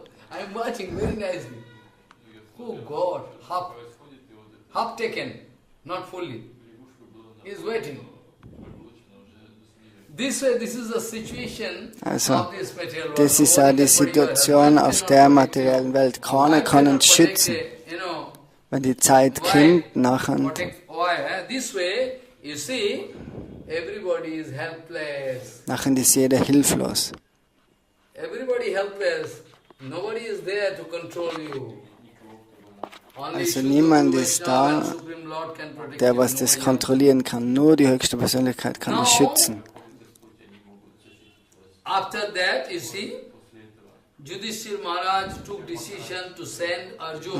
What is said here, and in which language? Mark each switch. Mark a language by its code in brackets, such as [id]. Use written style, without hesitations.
[en] I'm watching very nicely. Oh God, half taken, not fully. He's waiting. This is the situation of this material world. [de] Das ist auch die Situation auf der materiellen Welt. Keiner kann uns schützen. Wenn die Zeit kommt, nachher. [en] This way, you see, everybody is helpless. [de] Nachher ist jeder hilflos. [en] Everybody helpless. Nobody is there to control you. [de] Also niemand ist da, der was das kontrollieren kann. Nur die höchste Persönlichkeit kann es schützen. [en] After that, you see, Yudhisthira Maharaj took decision to send Arjuna.